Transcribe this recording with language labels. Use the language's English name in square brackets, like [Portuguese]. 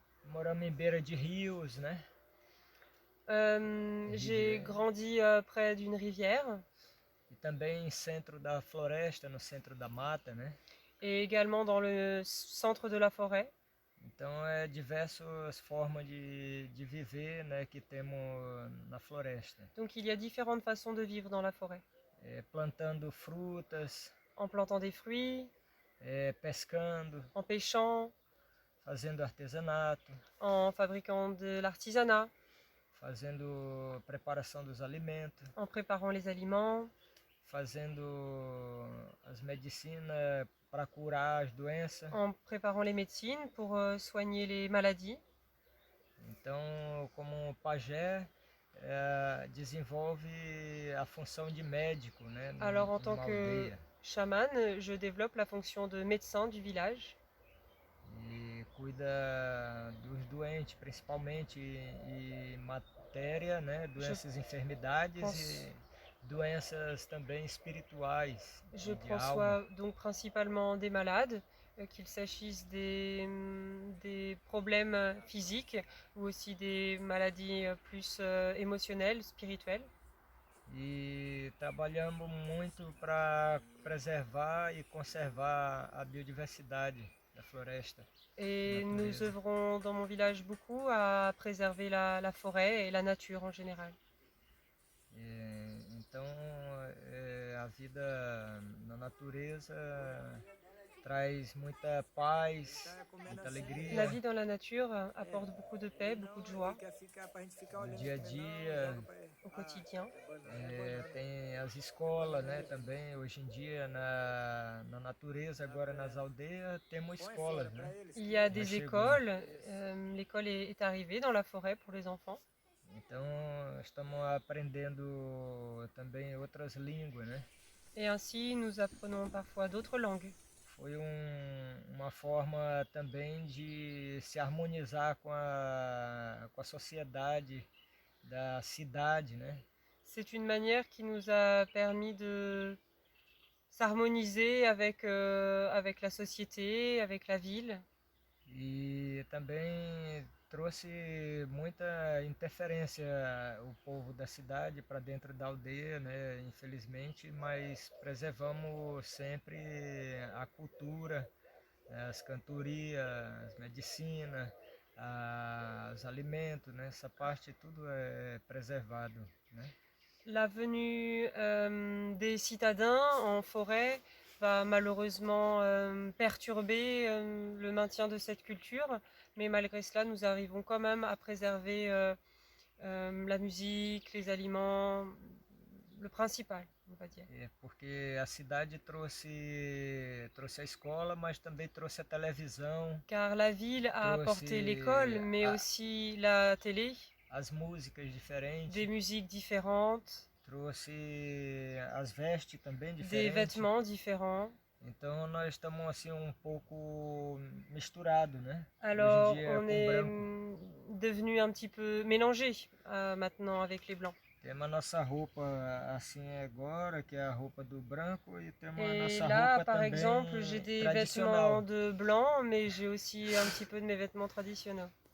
[Portuguese] Moramos em beira de rios, né? [French] J'ai grandi près d'une rivière. [Portuguese] E também centro da floresta, no centro da mata, né? [French] Et également dans le centre de la forêt. [Portuguese] Então diversas formas de viver, né, que temos na floresta. [French] Donc il y a différentes façons de vivre dans la forêt. [Portuguese] Plantando frutas. [French] En plantant des fruits. [Portuguese] Pescando. [French] En pêchant. [Portuguese] Fazendo artesanato. [French] En fabriquant de l'artisanat. [Portuguese] Fazendo preparação dos alimentos. [French] En préparant les aliments. [Portuguese] Fazendo as medicinas para curar as doenças. [French] En préparant les médecines pour soigner les maladies. [Portuguese] Então, como pajé, desenvolve a função de médico, né? [French] Alors en tant que chaman, je développe la fonction de médecin du village. [Portuguese] E cuida dos doentes, principalmente em matéria, né? Doenças, enfermidades e doenças também espirituais. [French] Je prends soin donc principalement des malades, qu'il s'agisse des problèmes physiques ou aussi des maladies plus émotionnelles, spirituelles. [Portuguese] E trabalhamos muito para preservar e conservar a biodiversidade da floresta. [French] Et nous œuvrons dans mon village beaucoup à préserver la forêt et la nature en général. [Portuguese] Então, a vida na natureza traz muita paz, muita alegria. [French] La vie dans la nature apporte beaucoup de paix, beaucoup de joie. [Portuguese] No dia a dia. [French] Au quotidien. [Portuguese] Tem as escolas, né, também. Hoje em dia, na natureza, agora nas aldeias, temos escolas, né? [French] Il y a des écoles. L'école est arrivée dans la forêt pour les enfants. [Portuguese] Então, estamos aprendendo também outras línguas, né? [French] Et ainsi, nous apprenons parfois d'autres langues. [Portuguese] Foi uma forma também de se harmonizar com a sociedade da cidade, né? [French] C'est une manière qui nous a permis de s'harmoniser avec la société, avec la ville. [Portuguese] E também trouxe muita interferência o povo da cidade para dentro da aldeia, né? Infelizmente, mas preservamos sempre a cultura, as cantorias, as medicinas, os alimentos, né? Essa parte tudo é preservado, né? [French] La venue des citadins en forêt va malheureusement perturber le maintien de cette culture, mais malgré cela, nous arrivons quand même à préserver la musique, les aliments, le principal, on va dire. [Portuguese] Porque a cidade trouxe a escola, mas também trouxe a televisão. [French] Car la ville a apporté l'école, mais aussi la télé. [Portuguese] As músicas diferentes. [French] Des musiques différentes. [Portuguese] Trouxe as vestes também diferentes. [French] Des vêtements différents. [Portuguese] Então nós estamos assim pouco misturados, né? [French] Alors on est devenu un petit peu mélangé maintenant avec les blancs. [Portuguese] Temos a nossa roupa assim agora, que é a roupa do branco, e temos a nossa roupa là, roupa [French] par [Portuguese] também [French] exemple, j'ai des vêtements de blanc, mais j'ai aussi un petit peu de mes vêtements traditionnels.